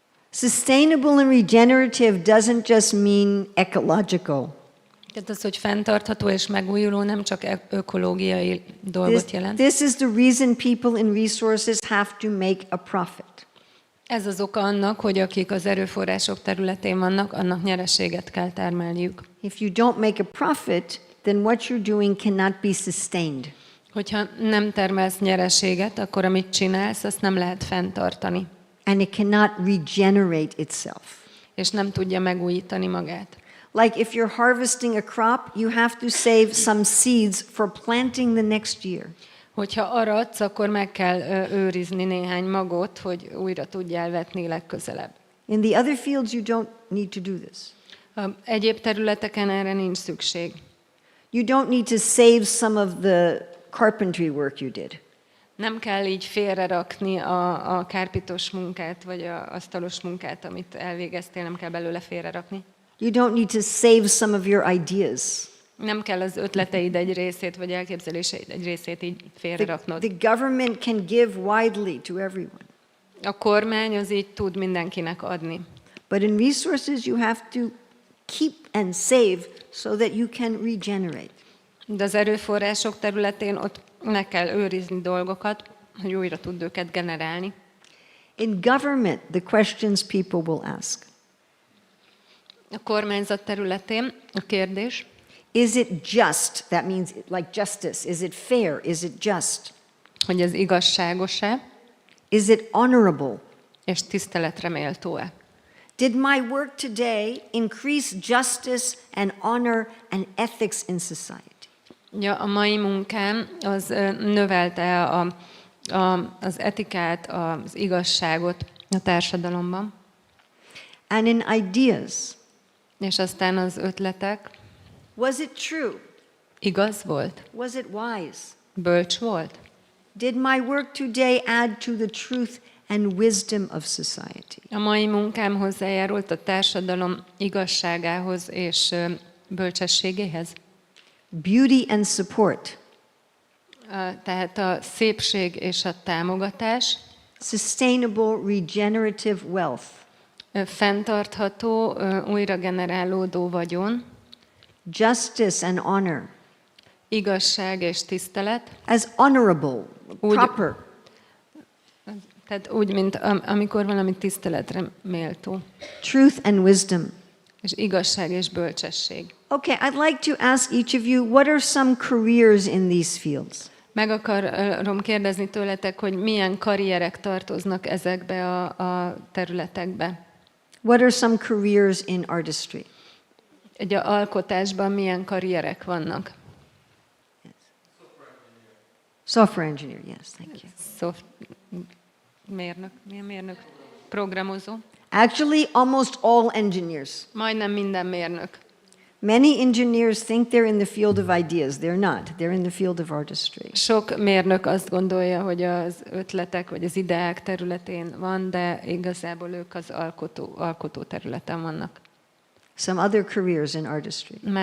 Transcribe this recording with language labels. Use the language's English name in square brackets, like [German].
[English] Sustainable and regenerative doesn't just mean ecological. [Hungarian] Tehát az, hogy fenntartható és megújuló, nem csak ökológiai dolgot jelent. [English] This is the reason people in resources have to make a profit. [Hungarian] Ez az oka annak, hogy akik az erőforrások területén vannak, annak nyereséget kell termelniük. [English] If you don't make a profit, then what you're doing cannot be sustained. [Hungarian] Hogyha nem termelsz nyereséget, akkor amit csinálsz, azt nem lehet fenntartani. [English] And it cannot regenerate itself. [Hungarian] És nem tudja megújítani magát. [English] Like if you're harvesting a crop, you have to save some seeds for planting the next year. [Hungarian] Hogyha aradsz, akkor meg kell őrizni néhány magot, hogy újra tudjál vetni legközelebb. [English] In the other fields, you don't need to do this. [Hungarian] Egyéb területeken erre nincs szükség. [English] You don't need to save some of the carpentry work you did. [Hungarian] Nem kell így félrerakni a kárpitos munkát, vagy a asztalos munkát, amit elvégeztél, nem kell belőle félrerakni. [English] You don't need to save some of your ideas. [Hungarian] Nem kell az ötleteid egy részét, vagy elképzeléseid egy részét így félreraknod. [English] The government can give widely to everyone. [Hungarian] A kormány az így tud mindenkinek adni. [English] But in resources, you have to keep and save so that you can regenerate. [Hungarian] De az erőforrások területén ott meg kell őrizni dolgokat, hogy újra tud őket generálni. [English] In government, the questions people will ask. [Hungarian] A kormányzat területén a kérdés, [English] Is it just? That means like justice. Is it fair? Is it just? [Hungarian] hogy ez igazságos-e, [English] Is it honorable? [Hungarian] és tiszteletre méltó-e. [English] Did my work today increase justice and honor and ethics in society? [Hungarian] Ja, a mai munkám az növelte az etikát, az igazságot a társadalomban. [English] And in ideas, [Hungarian] És aztán az ötletek, [English] was it true? [Hungarian] igaz volt? [English] Was it wise? [Hungarian] Bölcs volt? [English] Did my work today add to the truth and wisdom of society. [Hungarian] A mai munkám hozzájárult a társadalom igazságához és bölcsességéhez. [English] Beauty and support, [Hungarian] Tehát a szépség és a támogatás, [English] sustainable regenerative wealth, [Hungarian] fenntartható, újra generálódó vagyon, [English] justice and honor, [Hungarian] igazság és tisztelet, [English] as honorable, [Hungarian] Úgy- [English] proper, [Hungarian] tehát úgy, mint amikor valami tiszteletre méltó, [English] truth and wisdom. [Hungarian] és igazság és bölcsesség. [English] Okay, I'd like to ask each of you, what are some careers in these fields? [Hungarian] Meg akarom kérdezni tőletek, hogy milyen karrierek tartoznak ezekbe a területekbe. [English] What are some careers in artistry? [Hungarian] Egy alkotásban milyen karrierek vannak? [English] Software engineer, yes, thank you. [Hungarian] Mérnök, milyen mérnök? Programozó. [English] Actually, almost all engineers. [Hungarian] Majdnem minden mérnök. [English] Many engineers think they're in the field of ideas. They're not. They're in the field of artistry. [Hungarian] Sok mérnök azt gondolja, hogy az ötletek vagy az ideák területén van, de igazából ők az alkotó területen vannak. [English] Some other careers in artistry.